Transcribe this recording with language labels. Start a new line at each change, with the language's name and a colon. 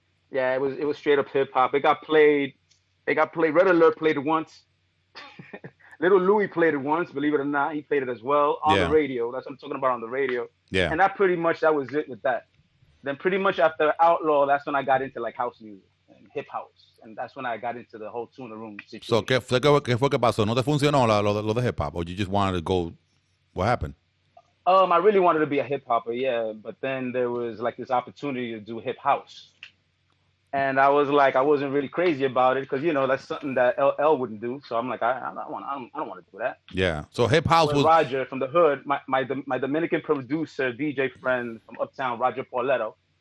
English: It was straight up hip hop. It got played. Red Alert played it once. Little Louis played it once. Believe it or not, he played it as well on the radio. That's what I'm talking about, on the radio. Yeah. And that was it with that. Then pretty much after Outlaw, that's when I got into like house music and hip house, and that's when I got into the whole Tuna Room situation.
Spanish: So qué fue que pasó? ¿No te funcionó lo de hip hop,
English: or you just wanted to go? What happened? I really wanted to be a hip hopper, yeah. But then there was like this opportunity to do hip house. And I was like, I wasn't really crazy about it because, that's something that LL wouldn't do. So I'm like, I don't want to do that. Yeah. So hip house was Roger from the hood, my Dominican producer, DJ friend from Uptown, Roger Pauletto.